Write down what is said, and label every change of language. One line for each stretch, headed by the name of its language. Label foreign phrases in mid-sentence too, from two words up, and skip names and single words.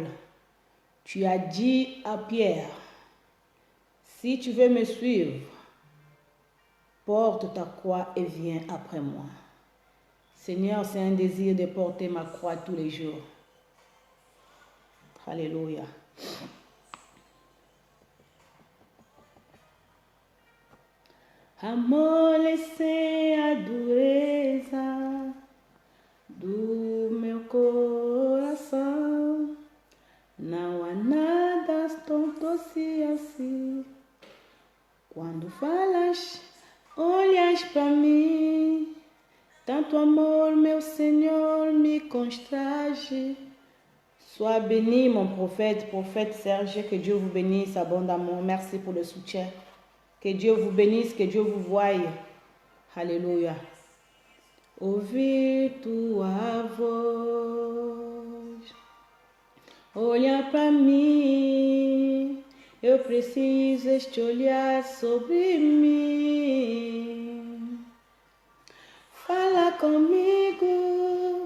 French: Tu as dit à Pierre, si tu veux me suivre, porte ta croix et viens après moi. Seigneur, c'est un désir de porter ma croix tous les jours. Alléluia.
Portuguese: Amolece a dureza do meu coração. Não há nada tão doce assim. Quando falas, olhas para mim. Tanto amor, meu Senhor, me constrange.
French: Sois béni, mon prophète Serge, que Dieu vous bénisse abondamment. Merci pour le soutien. Que Dieu vous bénisse, que Dieu vous voie. Alléluia.
Portuguese: Ouvir tua voz. Olha para mim. Eu preciso este olhar sobre mim. Fala comigo.